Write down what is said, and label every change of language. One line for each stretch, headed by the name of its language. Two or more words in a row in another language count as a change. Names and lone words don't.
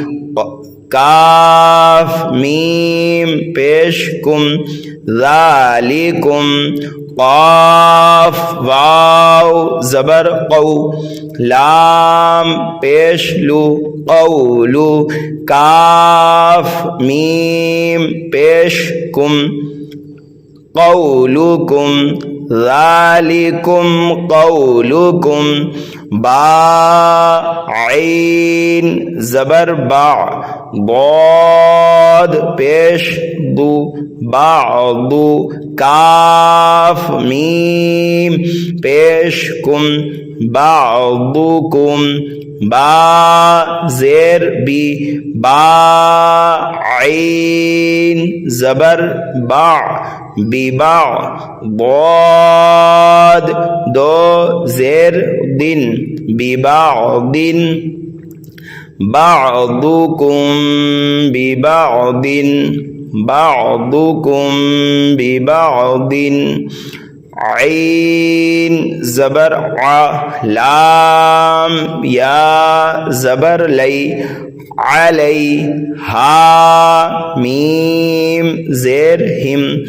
Urdu: کاف میم پیش کم، ذالکم، قاف واو زبر قو، لام پیش لو، قولو، کاف میم پیش کم، قولکم،
Arabic: ذالکم قولکم،
Urdu: با عین زبر با، ضاد پیش دو، بعضو، کاف میم پیش کم، بعضکم، با زیر بی، با عین زبر با، ببا، ضاد دو زیر دن، ببعض،
Arabic: بعضکم ببعض، بعضکم ببعض،
Urdu: عین زبر ع، لام یا زبر لی، علی، ہا میم زیر ہم،